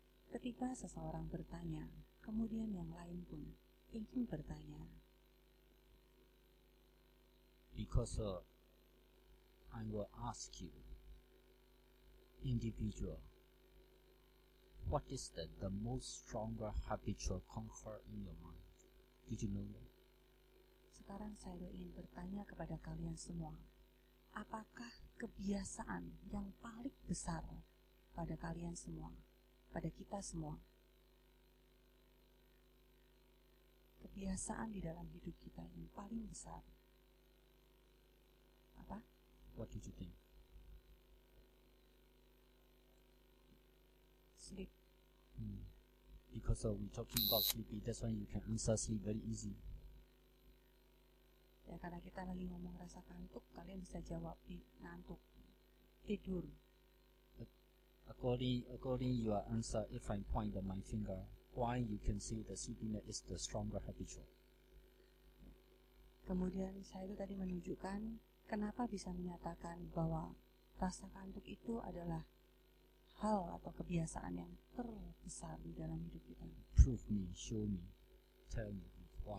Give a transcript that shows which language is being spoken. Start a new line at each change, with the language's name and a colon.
Indonesian: Ketika seseorang bertanya, kemudian yang lain pun ingin bertanya.
English: Because I will ask you, individual, what is the most stronger habitual conquer in your mind? Did you know that?
Indonesian: sekarang saya ingin bertanya kepada kalian semua. Apakah kebiasaan yang paling besar pada kalian semua, pada kita semua? Kebiasaan di dalam hidup kita yang paling besar apa?
English: What did you think? Sleep. Because we're talking about sleepy, that's why you can answer sleep very easy.
Indonesian: Ya, karena kita lagi ngomong rasa kantuk, kalian bisa jawab di ngantuk, tidur.
English: According your answer, if I point at my finger, why you can see the sleepiness is the stronger habitual.
Indonesian: Kemudian saya itu tadi menunjukkan kenapa bisa menyatakan bahwa rasa kantuk itu adalah hal atau kebiasaan yang terbesar di dalam hidup kita.
English: Prove me, show me, tell me why.